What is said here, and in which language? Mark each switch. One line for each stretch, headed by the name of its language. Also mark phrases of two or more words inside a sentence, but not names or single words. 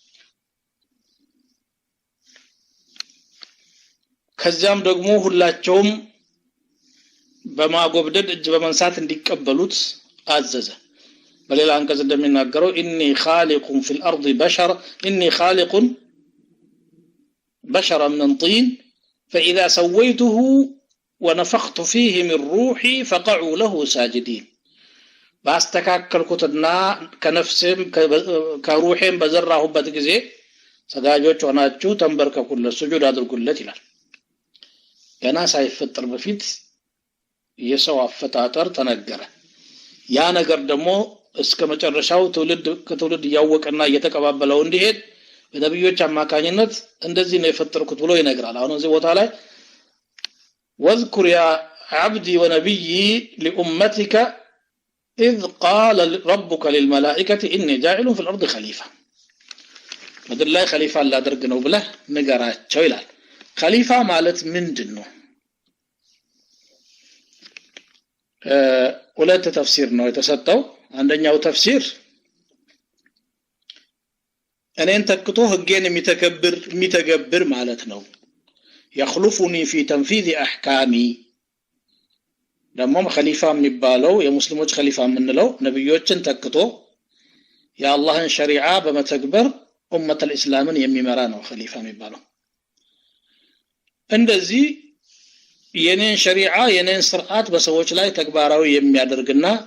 Amharic: ከዚያም ደግሞ ሁላቸውም በማጎብደድ እጅ በመንሳት እንዲቀበሉት አዘዘ በሌላ አንቀጽ እንደሚናገረው
Arabic: إني خالق في الأرض بشر إني خالق بشرا من طين فإذا سويته ونفخت فيه من روحي فقعوا له ساجدين
Amharic: ባስተካከልኩትና ከነፍስም ከሩሄም በዘራሁበት ጊዜ ሰጋጆች ሆናችሁ ተንበርከኩለት ስጁድ አድርጉለት ይላል ገና ሳይፈጠር በፊት የሰው አፈጣጠር ተነገረ ያ ነገር ደግሞ እስከ መጨረሻው ከትውልድ ያወቀና እየተቀባበለው እንዲሄድ በነብዮች አማካኝነት እንደዚህ ነው የፈጠርኩት ብሎ ይነግራል አሁን እዚህ ቦታ ላይ
Arabic: واذكر يا عبدي ونبيي لأمتك إذ قال ربك للملائكة إني جاعل في الأرض خليفة مدر الله خليفة لا درق
Amharic: ነው ብለህ ንገራቸው ይላል ኸሊፋ ማለት ምንድነው ሁለት ተፍሲር ነው የተሰጠው አንደኛው ተፍሲር እኔን ተክቶ ህጌን የሚተገብር ማለት ነው
Arabic: يخلفني في تنفيذ احكامي
Amharic: ደግሞ ኸሊፋ የሚባለው የሙስሊሞች ኸሊፋ የምንለው ነብዮችን ተክቶ የአላህን ሸሪዓ በመተግበር ኡመተል እስላምን የሚመራ ነው ኸሊፋ የሚባለው እንደዚህ የኔን ሸሪዓ የኔን ስርዓት በሰዎች ላይ ተግባራዊ የሚያደርግና